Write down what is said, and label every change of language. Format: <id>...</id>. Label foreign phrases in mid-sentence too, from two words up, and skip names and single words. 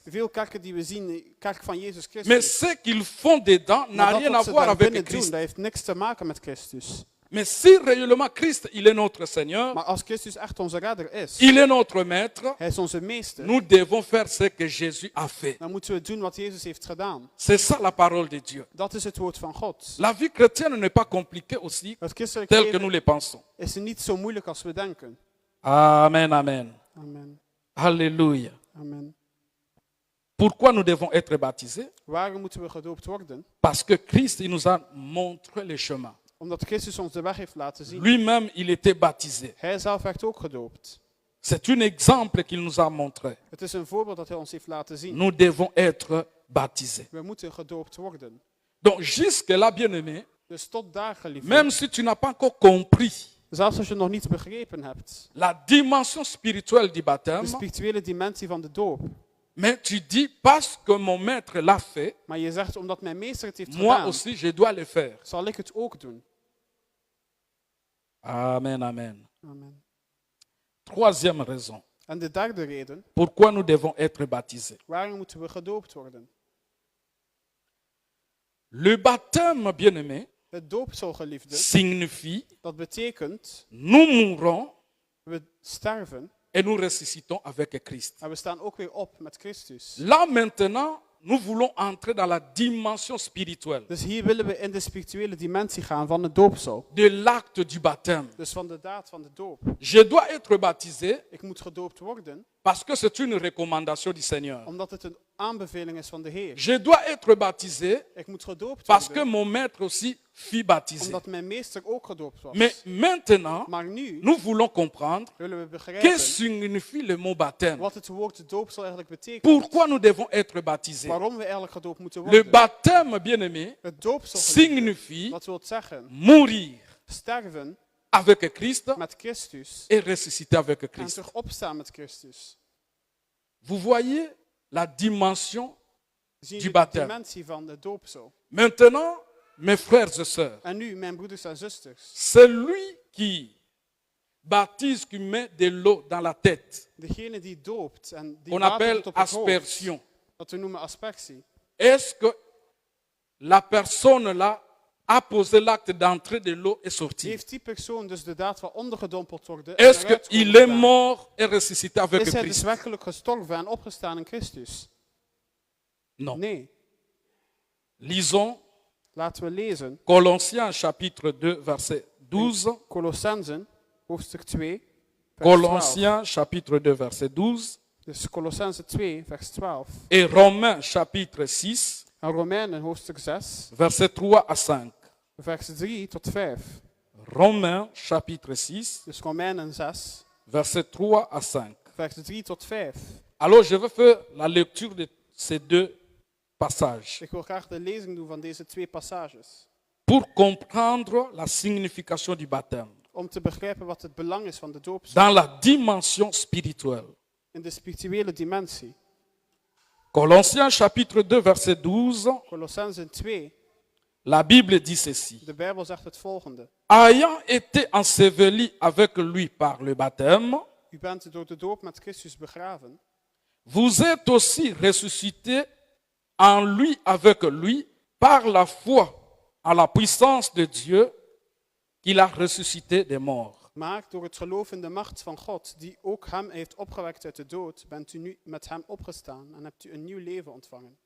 <nl>Veel kerken die we zien, kerk van Jezus</nl> <fr>mais</fr> <nl>Christus,</nl> <fr>ce qu'ils font dedans n'a</fr> <nl>maar dat</nl> <fr>rien à</fr> <nl>wat ze</nl> <fr>voir</fr> <nl>daar</nl> <fr>avec</fr> <nl>binnen doen,</nl> <fr>Christ.</fr> <nl>dat heeft niks te maken met Christus.</nl> <fr>Mais si réellement Christ, il est notre Seigneur,</fr> <nl>Maar als Christus echt onze redder is,</nl> <fr>il est notre maître,</fr> <nl>hij is onze meester,</nl> <fr>nous devons faire ce que Jésus a fait.</fr> <nl>dan moeten we doen wat Jezus heeft gedaan.</nl> <fr>C'est ça la parole de Dieu.</fr> <nl>Dat is het woord van God.</nl> <fr>La vie chrétienne n'est pas compliquée aussi,</fr> <nl>Het christelijk</nl> <fr>tel que nous</fr> <nl>leven</nl> <fr>le pensons.</fr> <nl>is niet zo moeilijk als we denken.</nl> <fr>Amen, amen.</fr> <nl>Amen.</nl> <fr>Alléluia.</fr> <nl>Amen.</nl> <fr>Pourquoi nous devons être baptisés?</fr> <nl>Waarom moeten we gedoopt worden?</nl> <fr>Parce que Christ, il nous a montré le chemin.</fr> <nl>Omdat Christus ons de weg heeft laten zien.</nl> <fr>Lui-même, il était baptisé.</fr> <nl>Hij zelf werd ook gedoopt.</nl> <fr>C'est un exemple qu'il nous a montré.</fr> <nl>Het is een voorbeeld dat hij ons heeft laten zien.</nl> <fr>Nous devons être baptisés.</fr> <nl>We moeten gedoopt worden.</nl> <fr>Donc jusque-là, bien-aimé,</fr> <nl>Dus tot daar, geliefde.</nl> <fr>même si tu n'as pas encore compris</fr> <nl>Zelfs als je nog niet begrepen hebt.</nl> <fr>la dimension spirituelle du</fr> <nl>De</nl> <fr>baptême,</fr> <nl>spirituele dimensie van de doop.</nl> <fr>mais tu dis, parce que mon maître l'a fait,</fr> <nl>Maar je zegt, omdat mijn meester het heeft</nl> <fr>moi</fr> <nl>gedaan,</nl> <fr>aussi je dois le faire.</fr> <nl>zal ik het ook doen.</nl> <fr>Amen, amen.</fr> <nl>Amen.</nl> <fr>Troisième raison,</fr> <nl>En de derde reden,</nl> <fr>pourquoi nous devons être baptisés.</fr> <nl>waarom moeten we gedoopt worden?</nl> <fr>Le baptême, bien-aimé,</fr> <nl>Het doopsel, geliefde,</nl> <fr>signifie</fr> <nl>dat betekent,</nl> <fr>nous mourons</fr> <nl>we sterven</nl> <fr>et nous ressuscitons avec Christ.</fr> <nl>en we staan ook weer op met Christus.</nl> <fr>Là maintenant, nous voulons entrer dans la dimension spirituelle</fr> <nl>Dus hier willen we in de spirituele dimensie gaan van het doopsel.</nl> <fr>de l'acte du baptême.</fr> <nl>Dus van de daad van de doop.</nl> <fr>Je dois être baptisé</fr> <nl>Ik moet gedoopt worden,</nl> <fr>parce que c'est une recommandation du Seigneur.</fr> <nl>omdat het een aanbeveling is van de Heer.</nl> <fr>Je dois être baptisé</fr> <nl>Ik moet gedoopt</nl> <fr>parce que</fr> <nl>worden,</nl> <fr>mon maître aussi fut baptisé.</fr> <nl>omdat mijn meester ook gedoopt was.</nl> <fr>Mais maintenant,</fr> <nl>Maar nu</nl> <fr>nous voulons comprendre</fr> <nl>willen we</nl> <fr>que</fr> <nl>begrijpen</nl> <fr>signifie le mot baptême.</fr> <nl>wat het woord doopsel eigenlijk betekent.</nl> <fr>Pourquoi nous devons être baptisés?</fr> <nl>Waarom we eigenlijk gedoopt moeten</nl> <fr>Le</fr> <nl>worden.</nl> <fr>baptême, bien-aimé,</fr> <nl>Het doopsel, geliefde,</nl> <fr>signifie</fr> <nl>dat wil zeggen</nl> <fr>mourir</fr> <nl>sterven</nl> <fr>avec Christ</fr> <nl>met Christus</nl> <fr>et ressusciter avec</fr> <nl>en</nl> <fr>Christ.</fr> <nl>terug opstaan met Christus.</nl> <fr>Vous voyez la dimension</fr> <nl>Zien</nl> <fr>du</fr> <nl>jullie de</nl> <fr>baptême.</fr> <nl>dimensie van het doopsel?</nl> <fr>Maintenant, mes frères et sœurs,</fr> <nl>En nu, mijn broeders en zusters,</nl> <fr>celui qui baptise, qui met de l'eau dans la tête,</fr> <nl>degene die doopt en die</nl> <fr>on</fr> <nl>water</nl> <fr>appelle</fr> <nl>doet op het hoofd,</nl> <fr>aspersion.</fr> <nl>dat we noemen aspersie.</nl> <fr>Est-ce que la personne là a posé l'acte d'entrée de l'eau et sortir?</fr> <nl>Heeft die persoon dus de daad van ondergedompeld worden?</nl> <fr>Est-ce</fr> <nl>en eruit</nl> <fr>qu'il</fr> <nl>komen</nl> <fr>est</fr> <nl>gedaan?</nl> <fr>mort et ressuscité avec</fr> <nl>Is hij dus</nl> <fr>Christ?</fr> <nl>werkelijk gestorven en opgestaan in Christus?</nl> <fr>Non.</fr> <nl>Nee.</nl> <fr>Lisons</fr> <nl>Laten we lezen.</nl> <fr>Colossiens chapitre 2, verset 12.</fr> <nl>Colossenzen, hoofdstuk 2, vers 12.</nl> <fr>Colossiens chapitre 2, verset 12.</fr> <nl>Dus Colossenzen 2, vers 12.</nl> <fr>Et Romains chapitre 6,</fr> <nl>En Romeinen, hoofdstuk 6,</nl> <fr>verset 3 à 5.</fr> <nl>vers 3 tot 5.</nl> <fr>Romains chapitre 6,</fr> <nl>Dus Romeinen 6,</nl> <fr>verset 3 à 5.</fr> <nl>vers 3 tot 5.</nl> <fr>Alors je vais faire la lecture de ces deux passages</fr> <nl>Ik wil graag de lezing doen van deze twee passages.</nl> <fr>pour comprendre la signification du baptême</fr> <nl>Om te begrijpen wat het belang is van de doop</nl> <fr>dans la dimension spirituelle.</fr> <nl>in de spirituele dimensie.</nl> <fr>Colossiens chapitre 2, verset 12,</fr> <nl>Colossenzen 2,</nl> <fr>la Bible dit ceci.</fr> <nl>de Bijbel zegt het volgende.</nl> <fr>Ayant été ensevelis avec lui par le baptême,</fr> <nl>U bent door de doop met Christus begraven.</nl> <fr>vous êtes aussi ressuscités en lui avec lui par la foi à la puissance de Dieu qu'il a ressuscité des morts.</fr> <nl>Maar door het geloof in de macht van God, die ook hem heeft opgewekt uit de dood, bent u nu met hem opgestaan en hebt u een nieuw leven ontvangen.</nl>